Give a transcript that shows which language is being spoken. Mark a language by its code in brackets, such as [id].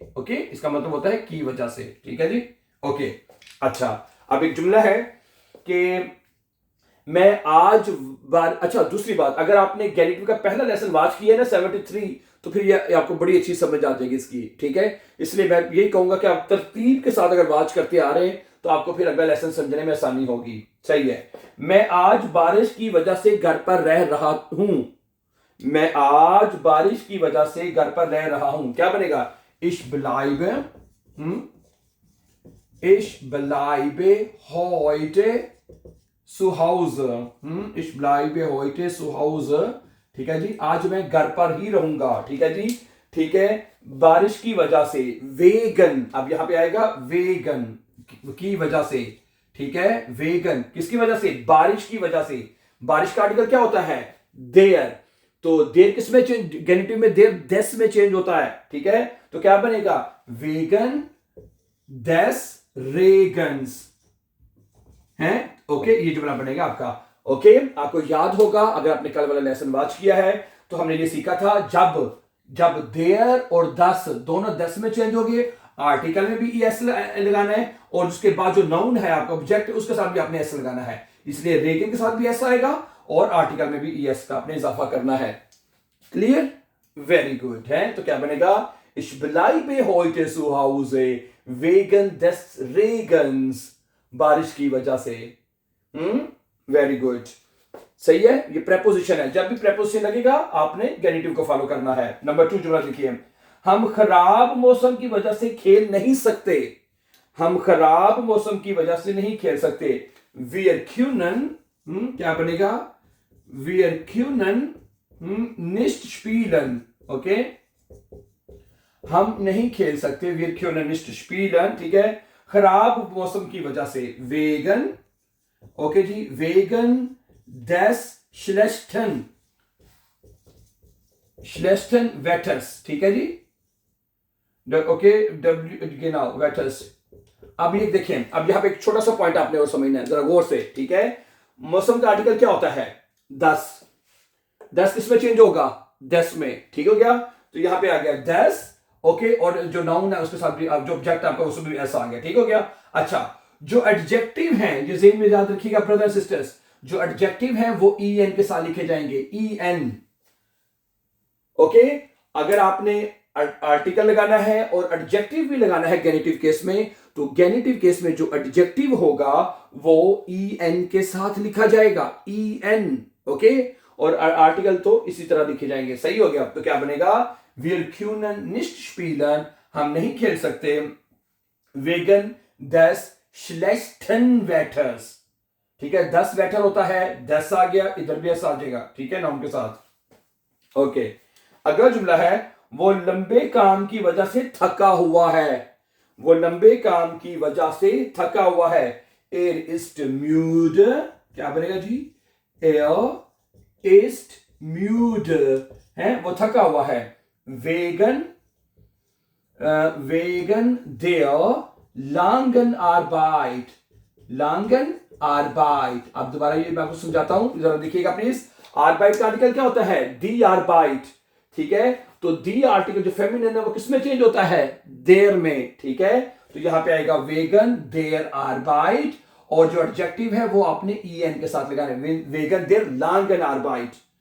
[hi] Okay, इसका मतलब होता है की वजह से, ठीक है जी। ओके, अच्छा, अब एक जुमला है कि मैं आज अच्छा, दूसरी बात, अगर आपने गेनिटिव का पहला लेसन वाच किया है ना 73, तो फिर ये आपको बड़ी अच्छी समझ आ जाएगी इसकी, ठीक है। इसलिए मैं यही कहूंगा कि आप तरतीब के साथ अगर वाच करते आ रहे हैं तो आपको फिर अगला लेसन समझने में आसानी होगी। सही है, मैं आज बारिश की वजह से घर पर रह रहा हूं। मैं आज बारिश की वजह से घर पर रह रहा हूं, क्या बनेगा? [de] Ich bleibe heute zu Hause. Ich bleibe heute zu Hause. [hi] ठीक है जी, आज मैं घर पर ही रहूंगा, ठीक है जी, ठीक है। बारिश की वजह से, वेगन, अब यहां पे आएगा वेगन, की वजह से, ठीक है। वेगन किसकी वजह से? बारिश की वजह से। बारिश का आर्टिकल क्या होता है? देयर। तो देर किस में चेंज? गेनिटिव में देर देस में चेंज होता है, ठीक है। तो क्या बनेगा? [de] वेगन देस रेगन्स, हैं। [hi] ओके, ये जुमला बनेगा आपका। ओके, आपको याद होगा अगर आपने कल वाला लेसन वाच किया है तो हमने ये सीखा था जब देयर और दस दोनों दस में चेंज हो गए, आर्टिकल में भी एस लगाना है और उसके बाद जो नाउन है आपका ऑब्जेक्ट उसके साथ भी आपने एस लगाना है। इसलिए रेगन के साथ भी एस आएगा और आर्टिकल में भी एस का आपने इजाफा करना है। क्लियर? वेरी गुड है। तो क्या बनेगा? [de] Ich bleibe heute zu Hause wegen des Regens. [hi] बारिश की वजह से। वेरी गुड, सही है। ये प्रेपोजिशन है, जब भी प्रेपोजिशन लगेगा आपने गेनिटिव को फॉलो करना है। नंबर 2 जुमला लिखिए, हम खराब मौसम की वजह से खेल नहीं सकते। हम खराब मौसम की वजह से नहीं खेल सकते। [de] Wir können [hi] क्या बनेगा? [de] Wir können nicht spielen, ओके? [hi] हम नहीं खेल सकते। [de] Wir können nicht spielen, [hi] ठीक है? खराब मौसम की वजह से wegen, ओके जी, [de] wegen des schlechten Wetters, [hi] ठीक है जी, ओके, genau, Wetters। अब ये देखें, अब यहां पे एक छोटा सा पॉइंट आपने और समझना है जरा गौर से, ठीक है? मौसम का आर्टिकल क्या होता है? 10 किसमें चेंज होगा? 10 में, ठीक हो गया? तो यहां पे आ गया 10, ओके, और जो नाउन है उसके साथ भी जो ऑब्जेक्ट आपका उसमें भी ऐसा आ गया, ठीक हो गया? अच्छा, जो एडजेक्टिव हैं, ये ज़हन में याद रखिएगा ब्रदर सिस्टर्स, जो एडजेक्टिव हैं वो en के साथ लिखे जाएंगे, en, ओके? अगर आपने आर्टिकल लगाना है और एडजेक्टिव भी लगाना है गेनेटिव केस में, तो गेनेटिव केस में जो एडजेक्टिव होगा वो en के साथ लिखा जाएगा, en, ओके? और आर्टिकल तो इसी तरह लिखे जाएंगे। सही हो गया? तो क्या बनेगा? [de] Wir können nicht spielen, [hi] हम नहीं खेल सकते, [de] wegen des schlechten Wetters, ठीक है? [hi] 10 वेटर होता है, 10 आ गया, इधर भी ऐसा आ जाएगा, ठीक है, नाउन के साथ, ओके। अगला जुमला है, वो लंबे काम की वजह से थका हुआ है। वो लंबे काम की वजह से थका हुआ है। [de] Er ist müde, [hi] क्या बनेगा जी? [de] Er ist müde, [hi] है, वो थका हुआ है। [de] Wegen der langen Arbeit, langen Arbeit। [hi] अब दोबारा ये मैं आपको समझाता हूं, जरा देखिएगा प्लीज। Arbeit का आर्टिकल क्या होता है? Die Arbeit, ठीक है? तो die आर्टिकल जो फेमिनिन है वो किसमें चेंज होता है? der में, ठीक है? तो यहां पे आएगा wegen der Arbeit, और जो एडजेक्टिव है वो आपने en के साथ लगाना है, [de] wegen der langen Arbeit।